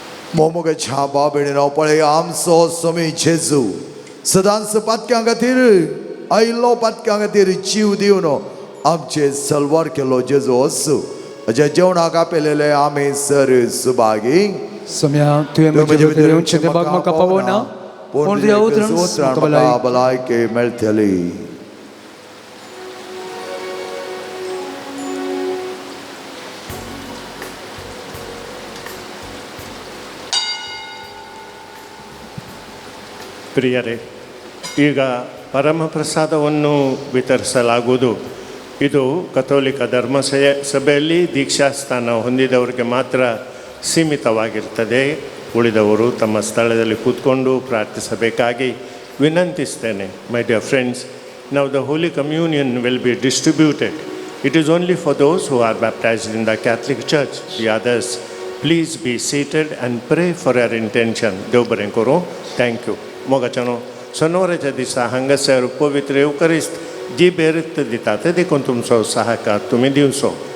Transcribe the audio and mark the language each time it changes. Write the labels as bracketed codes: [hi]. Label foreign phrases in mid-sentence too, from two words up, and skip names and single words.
[kok] मोमोगाच्या बाबेणीनो पळय आमचो स्वामी जेजू सदांच पातक्यां खातीर आयिल्लो पातक्यां खातीर जीव दिवन आमचे सलवार केलो जेजू असो अज्या जेवणाक आपयलेले आमी सर सुभागी सम्या तुवें म्हजे भितर येवचें तें भाग म्हाका पावना पूण तुज्या उतरान म्हाका भलायकी भलायकी मेळटली. [kn] ಪ್ರಿಯರೇ, ಈಗ ಪರಮಪ್ರಸಾದವನ್ನು ವಿತರಿಸಲಾಗುವುದು. ಇದು ಕಥೋಲಿಕ ಧರ್ಮ ಸಭೆಯಲ್ಲಿ ದೀಕ್ಷಾಸ್ಥಾನ ಹೊಂದಿದವರಿಗೆ ಮಾತ್ರ ಸೀಮಿತವಾಗಿರ್ತದೆ. ಉಳಿದವರು ತಮ್ಮ ಸ್ಥಳದಲ್ಲಿ ಕೂತ್ಕೊಂಡು ಪ್ರಾರ್ಥಿಸಬೇಕಾಗಿ ವಿನಂತಿಸ್ತೇನೆ. [en] My dear friends, Now the holy communion will be distributed. It is only for those who are baptized in the Catholic Church. The others please be seated and pray for your intention. [kok] देव बरें करूं. [en] Thank you. [kok] मोगाच्यानो शेनवाराच्या दिसा हांगासर पवित्र युकरिस्त जी बेरीत दिता ते देखून तुमचो सहाकार तुमी दिवचो.